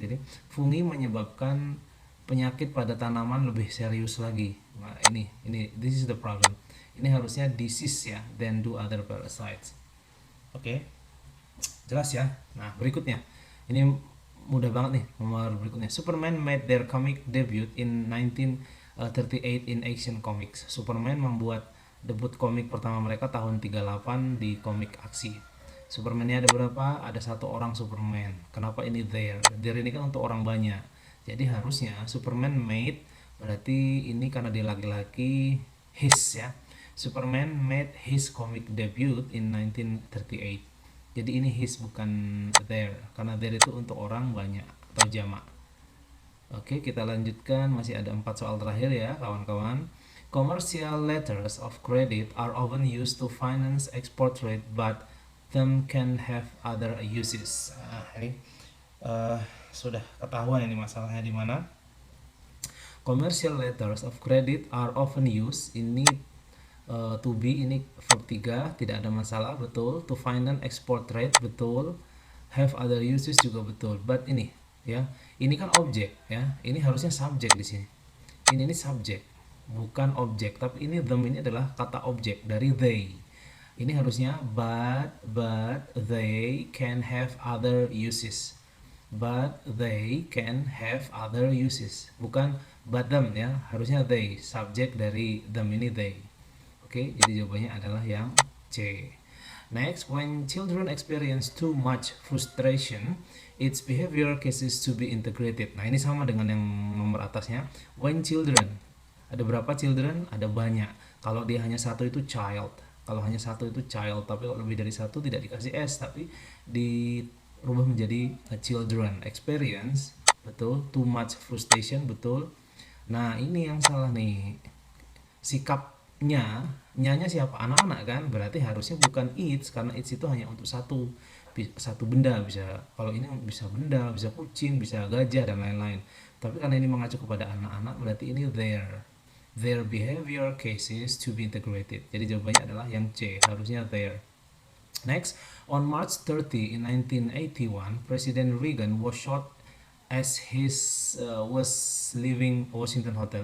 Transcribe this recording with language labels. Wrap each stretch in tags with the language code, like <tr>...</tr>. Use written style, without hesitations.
<id>Jadi fungi menyebabkan penyakit pada tanaman lebih serius lagi. Nah, ini</id> <en>this is the problem.</en> <id>Ini harusnya</id> <en>disease ya, then do other parasites.</en> <id>Oke, jelas ya. Nah, berikutnya ini mudah banget nih, nomor berikutnya.</id> <en>Superman made their comic debut in 1938 in Action Comics.</en> <id>Superman membuat debut komik pertama mereka tahun 38 di komik aksi. Superman-nya ada berapa? Ada satu orang Superman. Kenapa ini there? There ini kan untuk orang banyak. Jadi harusnya</id> <en>Superman made,</en> <id>berarti ini karena dia laki-laki, his ya.</id> <en>Superman made his comic debut in 1938.</en> <id>Jadi ini his bukan there, karena there itu untuk orang banyak atau jamak. Oke, kita lanjutkan, masih ada 4 soal terakhir ya kawan-kawan.</id> <en>Commercial letters of credit are often used to finance export trade, but them can have other uses.</en> <id>Ini sudah ketahuan ini masalahnya di mana.</id> <en>Commercial letters of credit are often used.</en> <id>Ini to be, ini verb 3, tidak ada masalah, betul.</id> <en>To finance export trade, betul. Have other uses</en> <id>juga betul. But ini ya, ini kan objek ya. Ini harusnya subjek di sini. Ini subjek, bukan objek, tapi ini them ini adalah kata objek dari they. Ini harusnya</id> <en>but they can have other uses. But they can have other uses, bukan but them ya.</en> <id>Harusnya they, subjek dari them ini they. Oke, jadi jawabannya adalah yang C.</id> <en>Next, when children experience too much frustration, its behavior cases to be integrated.</en> <id>Nah, ini sama dengan yang nomor atasnya.</id> <en>When children,</en> <id>ada berapa children? Ada banyak. Kalau dia hanya satu itu child. Kalau hanya satu itu child, tapi kalau lebih dari satu tidak dikasih S, tapi dirubah menjadi children. Experience, betul. Too much frustration, betul. Nah, ini yang salah nih. Sikapnya, nyanya siapa? Anak-anak kan? Berarti harusnya bukan its, karena its itu hanya untuk satu benda. Bisa, kalau ini bisa benda, bisa kucing, bisa gajah dan lain-lain. Tapi karena ini mengacu kepada anak-anak, berarti ini</id> <en>their behavior cases to be integrated.</en> <id>Jadi jawabannya adalah yang C, harusnya there.</id> <en>Next, on March 30 in 1981, President Reagan was shot as his was leaving Washington Hotel.</en>